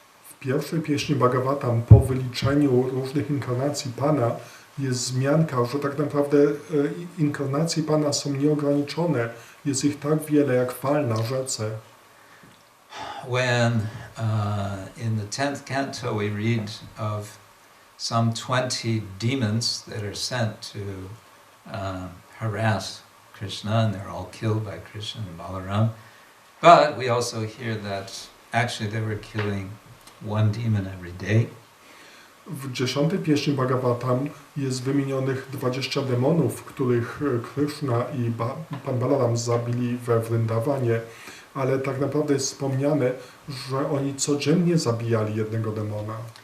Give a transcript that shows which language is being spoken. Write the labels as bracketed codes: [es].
[pl] W pierwszej pieśni Bhagavatam po wyliczeniu różnych inkarnacji Pana jest wzmianka, że tak naprawdę inkarnacje Pana są nieograniczone. Jest ich tak wiele jak fal na rzece. [en] When in the 10th canto we read of some 20 demons that are sent to harass Krishna, and they're all killed by Krishna and Balaram. But we also hear that actually they were killing 1 demon every day. [pl] W 10. pieśni Bhagavatam jest wymienionych 20 demonów, których Krishna i Pan Balaram zabili we Vrindawanie, ale tak naprawdę jest wspomniane, że oni codziennie zabijali jednego demona.